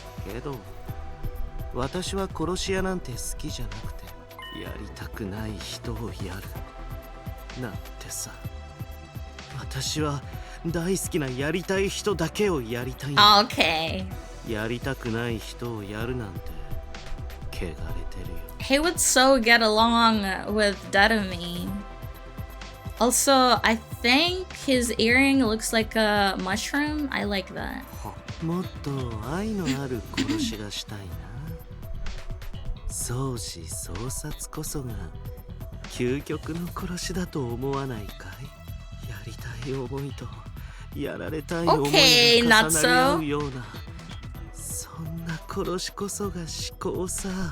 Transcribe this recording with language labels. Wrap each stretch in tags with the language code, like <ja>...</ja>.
<ja>けど私は殺し屋なんて好きじゃなくて、やりたくない人をやるなんてさ。私は大好きなやりたい人だけをやりたいんだ。</ja> <en>Okay.</en> <ja>やりたくない人をやるなんて汚れてるよ。</ja> <en>He would so get along with Darumi. Also, I think his earring looks like a mushroom. I like that.</en> <ja>もっと愛のある殺しがしたいな。相思相殺こそが究極の殺しだと思わないかい？やりたい思いとやられたい思いが重なり合うような、そんな殺しこそが至高さ。</ja>